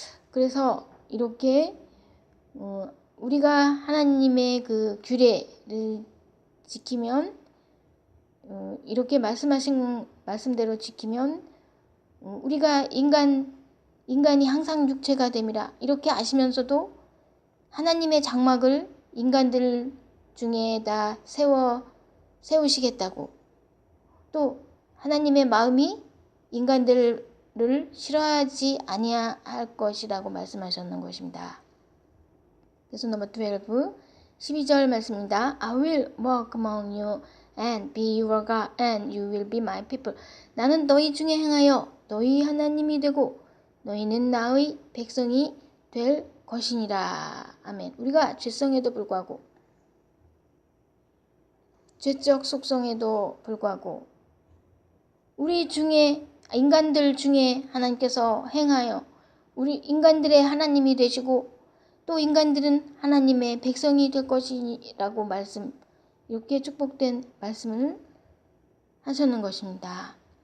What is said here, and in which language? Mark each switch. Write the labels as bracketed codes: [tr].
[ko] 그래서 이렇게 우리가 하나님의 그 규례를 지키면, 이렇게 말씀하신 말씀대로 지키면 우리가 인간이 항상 육체가 됨이라 이렇게 아시면서도 하나님의 장막을 인간들 중에다 세우시겠다고, 또 하나님의 마음이 인간들을 싫어하지 아니할 것이라고 말씀하셨는 것입니다. [en] 그래서 [ko] 넘버 12, 12절 말씀입니다. [en] I will walk among you and be your God, and you will be my people. [ko] 나는 너희 중에 행하여 너희 하나님이 되고 너희는 나의 백성이 될 것이니라. 아멘. 우리가 죄성에도 불구하고 죄적 속성에도 불구하고 우리 중에 인간들 중에 하나님께서 행하여 우리 인간들의 하나님이 되시고 또 인간들은 하나님의 백성이 될 것이라고 이렇게 축복된 말씀을 하셨는 것입니다.